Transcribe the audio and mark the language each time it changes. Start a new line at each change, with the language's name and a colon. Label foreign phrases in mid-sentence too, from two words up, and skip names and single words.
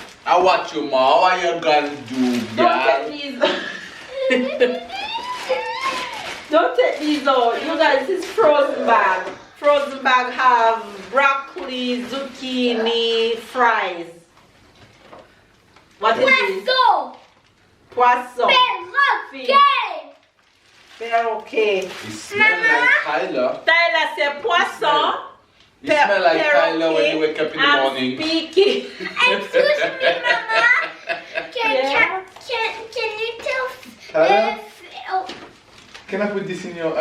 English: I watch you, ma. What you gonna do, Don't girl? take these. Don't take these out. You guys, this is frozen bag. Frozen bag have broccoli, zucchini, fries. What is Let's this? go.
French: Poisson. Perroquet. Perroquet.
English: It smells like Tyler. Tyler said poisson. You smell like Tyler when you wake up in the I'm morning. speaking. Excuse me, Mama. Can you tell? Tyler? Oh, Can I put this in your